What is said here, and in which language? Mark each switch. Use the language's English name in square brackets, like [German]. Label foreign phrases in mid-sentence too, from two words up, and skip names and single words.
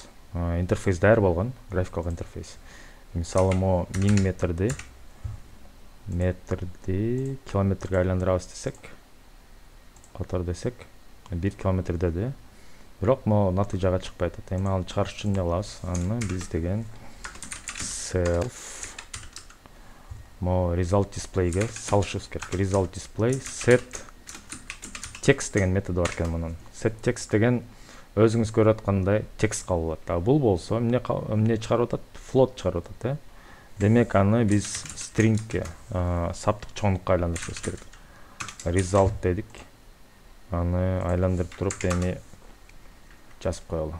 [Kyrgyz] Интерфейс даяр болгон, графикалык интерфейс. Мисалы мо 1000 метрди километрге айландырабыз десек, котор десек 1 километр деди. Бирок могу натыйжага чыкпай атат. Эми аны чыгарыш үчүн эмне кылабыз? Аны биз деген self mo [English] result display'ге [Kyrgyz] салышыбыз керек. [English] Result display set text [Kyrgyz] деген методу бар экен мунун. [English] Set text [Kyrgyz] деген өзүңүз көрүп аткандай текст кабыл алат. А бул болсо эмне чыгарып атат? Float чыгарып атат, Демек аны биз stringге, саптык чоңдукка айландырышыбыз керек. Result дедик. Аны айландырып туруп эми жазып коелу.